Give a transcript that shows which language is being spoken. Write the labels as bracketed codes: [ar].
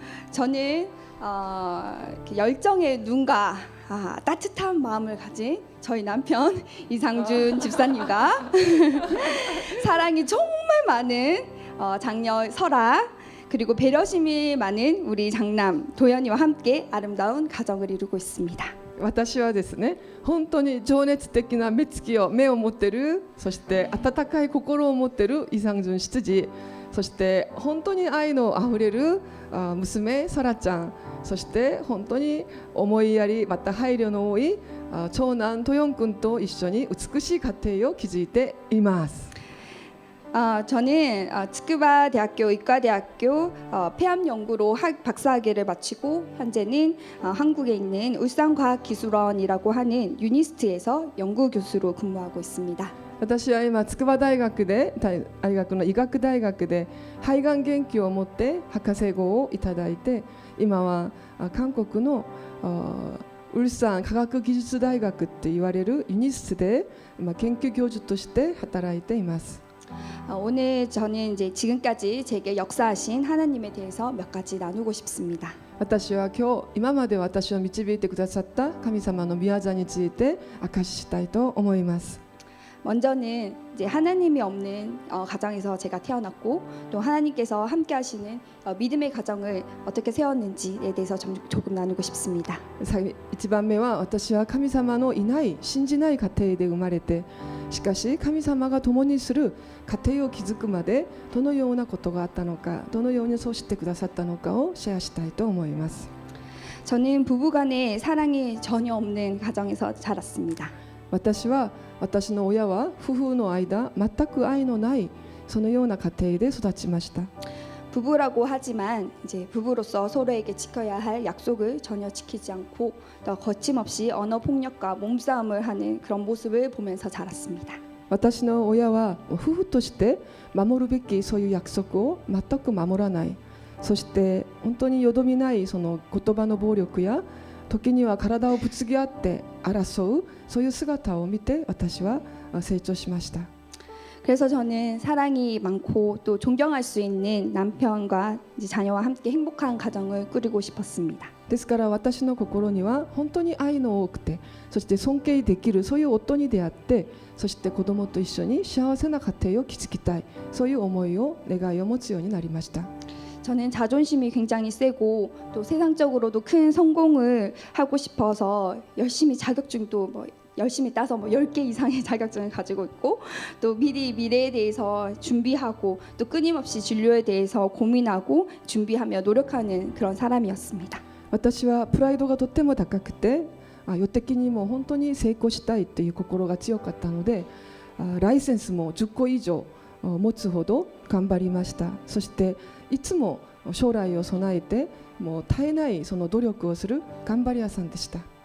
[ko] 저는 이렇게 열정의 눈과 따뜻한 마음을 가진 저희 남편 이상준 집사님과 사랑이 정말 많은 장녀 설아 그리고 배려심이 많은 우리 장남 도연이와 함께 아름다운 가정을 이루고 있습니다. [ja] 私はですね本当に情熱的な目を持ってるそして温かい心を持ってるイ・サンジュン執事そして本当に愛のあふれる娘サラちゃんそして本当に思いやりまた配慮の多い長男トヨン君と一緒に美しい家庭を築いています。 [ko] 저는 츠쿠바 대학교 의과대학교 폐암 연구로 박사학위를 마치고 현재는 한국에 있는 울산과학기술원이라고 하는 유니스트에서 연구 교수로 근무하고 있습니다. [ja] 私は今筑波大学の医学大学で肺がん研究を持って博士号をいただいて今は韓国のウルサン科学技術大学って言われるユニストで研究教授として働いています。 [ko] 오늘 저는 이제 지금까지 제게 역사하신 하나님에 대해서 몇 가지 나누고 싶습니다. [ja] 私は今まで私を導いてくださった神様の御業について証ししたいと思います。 [ko] 먼저는 이제 하나님이 없는 가정에서 제가 태어났고 또 하나님께서 함께 하시는 믿음의 가정을 어떻게 세웠는지에 대해서 조금 나누고 싶습니다. [ja] 1番目は私は神様のいない信じない家庭で生まれてしかし神様が共にする家庭を築くまでどのようなことがあったのかどのようにそうしてくださったのかをシェアしたいと思います。 [ko] 저는 부부간의 사랑이 전혀 없는 가정에서 자랐습니다. [ja] 私は私の親は夫婦の間全く愛のないそのような家庭で育ちました。 [ko] 부부라고 하지만 이제 부부로서 서로에게 지켜야 할 약속을 전혀 지키지 않고 또 거침없이 언어 폭력과 몸싸움을 하는 그런 모습을 보면서 자랐습니다. [ja] 私の親は夫婦として守るべきそういう約束を全く守らないそして本当によどみないその言葉の暴力や時には体をぶつけ合って争うそういう姿を見て私は成長しました。 [ko] 그래서 저는 사랑이 많고 또 존경할 수 있는 남편과 이제 자녀와 함께 행복한 가정을 꾸리고 싶었습니다. [ja] ですから私の心には本当に愛の多くてそして尊敬できるそういう夫に出会ってそして子供と一緒に幸せな家庭を築きたいそういう思いを願いを持つようになりました。 [ko] 저는 자존심이 굉장히 세고 또 세상적으로도 큰 성공을 하고 싶어서 열심히 자격증도 열심히 따서 10개 이상의 자격증을 가지고 있고 또 미래에 대해서 준비하고 또 끊임없이 진로에 대해서 고민하고 준비하며 노력하는 그런 사람이었습니다. [ja] 私はプライドがとっても高くて予的にも本当に成功したいという心が強かったのでライセンスも10個以上持つほど頑張りました。そしていつも将来を備えてもう絶えないその努力をする頑張り屋さんでした。